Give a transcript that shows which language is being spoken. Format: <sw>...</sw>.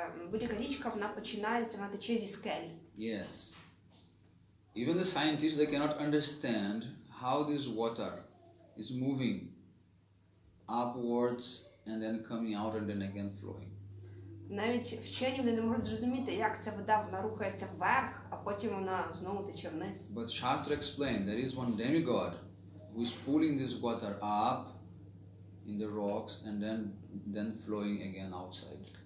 <uk>Будь-яка річка, вона починається, вона тече зі скель.</uk> <en>Yes. Even the scientists, they cannot understand how this water is moving upwards and then coming out and then again flowing.</en> <uk>Навіть вчені вони не можуть зрозуміти, як ця вода, вона рухається вверх, а потім вона знову тече вниз.</uk> <en>But Shastra explained there is one demigod who is pulling this water up in the rocks and then flowing again outside.</en>